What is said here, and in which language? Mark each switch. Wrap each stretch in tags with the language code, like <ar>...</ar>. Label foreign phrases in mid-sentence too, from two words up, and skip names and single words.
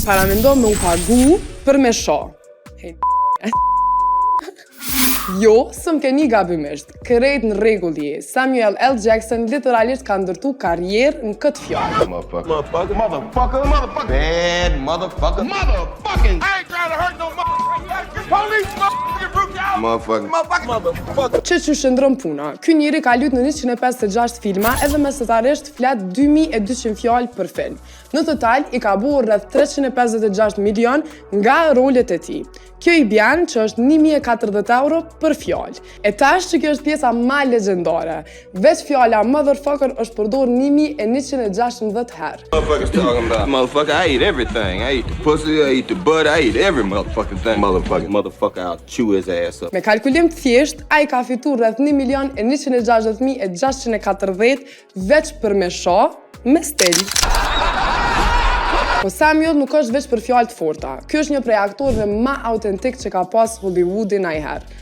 <sq>paramendo me u pagu për me shoh. Jo, sëm ke një gabimisht, kërejt në regulli, Samuel L. Jackson literalisht ka ndërtu karrierë në këtë fjallë.</sq> <en>Motherfucker. Bad motherfucker. Motherfucking. I ain't trying to hurt no motherfucker. Police motherfucking brutality. Motherfucker.</en> <sq>Që shëndron puna, ky njeri ka luajtur në 156 filma edhe mesatarisht flet 2200 fjalë për film. Në total i ka bërë rreth 356 milion nga rolet e tij. Kjo i bjen që është 1040 euro për fjalë. E tash që kjo është pjesa ma legjendare. Veç fjala motherfucker është përdor 1116 herë.</sq> <en>Motherfuckers talking about motherfucker. I eat everything. I eat the pussy. I eat the butt. I eat every motherfucking thing. Motherfucker, I'll chew his ass up.</en> <sq>Me kalkulim të thjesht, ai ka fituar rreth 1.160.640 veç për me shoh me stil. Po Samuel nuk është veç për fjalë të forta. Ky është një prej aktorëve më autentik që ka pas Hollywoodi ndonjëherë.</sq>